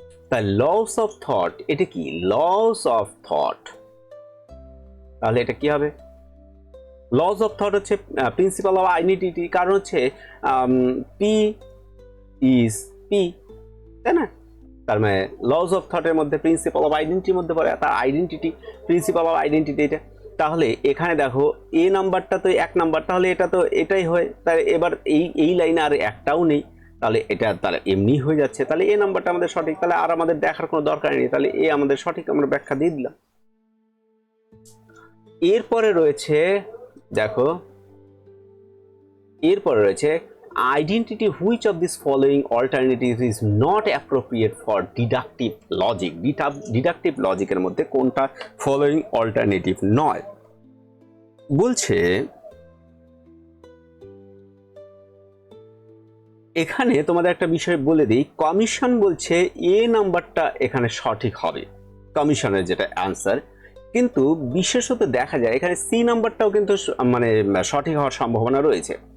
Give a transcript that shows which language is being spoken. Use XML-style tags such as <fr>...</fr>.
<bn>তাই loss of thought, এটা কি লস অফ থট, তাহলে এটা কি হবে, লস অফ থট হচ্ছে প্রিন্সিপাল অফ আইডেন্টিটি, কারণ হচ্ছে পি ইজ পি, তাই না, তার মানে লস অফ থটের মধ্যে প্রিন্সিপাল অফ আইডেন্টিটির মধ্যে পড়ে, তার আইডেন্টিটি প্রিন্সিপাল অফ আইডেন্টিটি এটা। তাহলে এখানে দেখো এ নাম্বারটা তো এক নাম্বার, তাহলে এটা তো এটাই হয়, তাই এবার এই লাইনে আর একটাও নেই, তাহলে এটা তাহলে এমনি হয়ে যাচ্ছে, তাহলে এ নাম্বারটা আমাদের সঠিক, তাহলে আর আমাদের দেখার কোনো দরকার নেই, তাহলে এ আমাদের সঠিক, আমরা ব্যাখ্যা দিয়ে দিলাম। এরপরে রয়েছে দেখো, এরপরে রয়েছে</bn> <en>identity which of these following alternatives is not appropriate for deductive logic।</en> <bn>Deductive লজিকের মধ্যে কোনটা ফলোইং অল্টারনেটিভ নয় বলছে, এখানে তোমাদের একটা বিষয় বলে দিই, কমিশন বলছে এ নাম্বারটা এখানে সঠিক হবে, কমিশনের যেটা অ্যান্সার, কিন্তু বিশেষত দেখা যায় এখানে সি নাম্বারটাও কিন্তু মানে সঠিক হওয়ার সম্ভাবনা রয়েছে।</bn>